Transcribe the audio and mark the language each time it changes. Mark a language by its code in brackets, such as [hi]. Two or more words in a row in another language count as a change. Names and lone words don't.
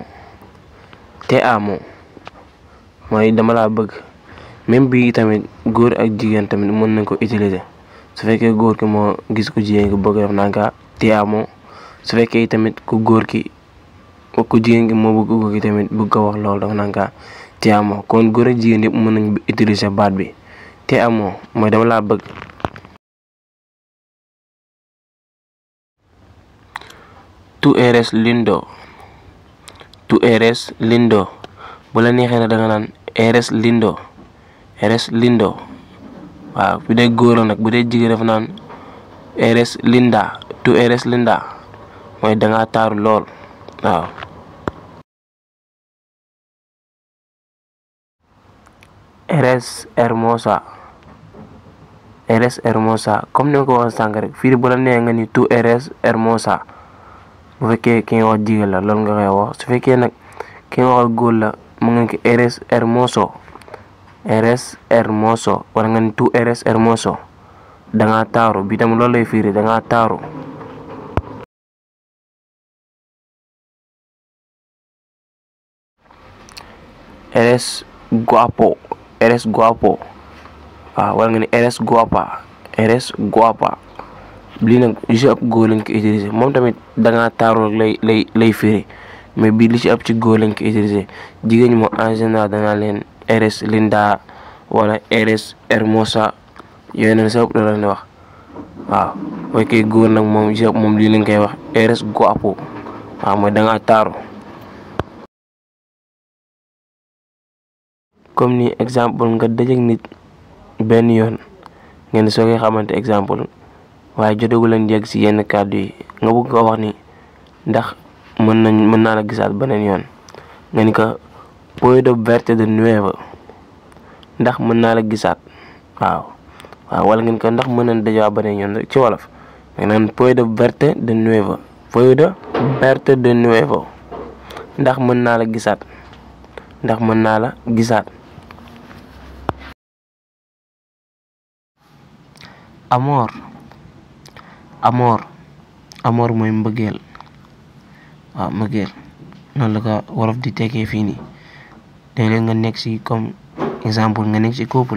[es] Te amo [wo] mooy dama laa bëgg même bii tamit góor ak jigéen tamit mën nañ ko utiliser su fekkee góor ki moo gis ku jigéen ki bëgg def nanga [es] te amo [wo] su fekkee tamit ku góor ki ku jigéen ki moo bëgg góor ki tamit bëgg ko wax loolu dafa nanga [es] te amo [wo] kon góor ak jigéen yëpp mën nañ utiliser baat bi te amo mooy dama laa bëgg. [es] Tú eres lindo. Tú eres lindo [wo] bu la neexee nag da nga naan [es] eres lindo. Eres lindo [wo] waaw bu dee góor nag bu dee jigéen dafa naan [es] eres linda. Tú eres linda [wo] mooy dangaa taaru lool waaw. [es] Eres hermosa. Eres hermosa [wo] comme ni ma ko waxee sànq rek fii bu la neexee nga ni [es] tú eres hermosa [wo] bu fekkee ki nga wax jigéen la loolu nga koy wax su fekkee nag ki nga wax góor la mu ngeen ko [es] eres hermoso. Eres hermoso [wo] wala nga ni [es] tú eres hermoso [wo] dangaa taaru bi tam loolu lay firi dangaa taaru. [es] Eres guapo. Eres guapo [wo] waaw wala nga ni [es] eres guapa. Eres guapa [wo] lii nag li ci ëpp góor lañ ko utiliser moom tamit dangaa taaru lay firi mais bii li ci ëpp ci góor lañ ko utiliser jigéen ñi moom [fr] en général [wo] danaa leen [es] eres linda [wo] wala [es] eres hermosa [wo] yooyu noonu sa ëpp la leen wax waaw mooy kay góor nag moom ci ëpp moom lii lañ koy wax [es] eres guapo [wo] waaw mooy dangaa taaru. comme ni exemple nga dajeek nit benn yoon ngeen soo koy xamante exemple waaye jotagu leen yegg ci yenn kàddu yi nga bëgg ko wax ni ndax mën naa la gisaat beneen yoon nga ni ko [es] puedo verte de nuevo [wo] ndax mën naa la gisaat waaw wala ngeen ko ndax mën nañ dajewaat beneen yoon ci wolof nga naan [es] puedo verte de nuevo. Puedo verte de nuevo [wo] ndax mën naa la gisaat. ndax mën naa la gisaat. [es] Amor. [wo] Amor mooy mbëggeel waaw mbëggeel noonu la ko wolof di tekkee fii nii léeg-léeg nga nekk ci [fr] comme exemple [wo] nga nekk ci couple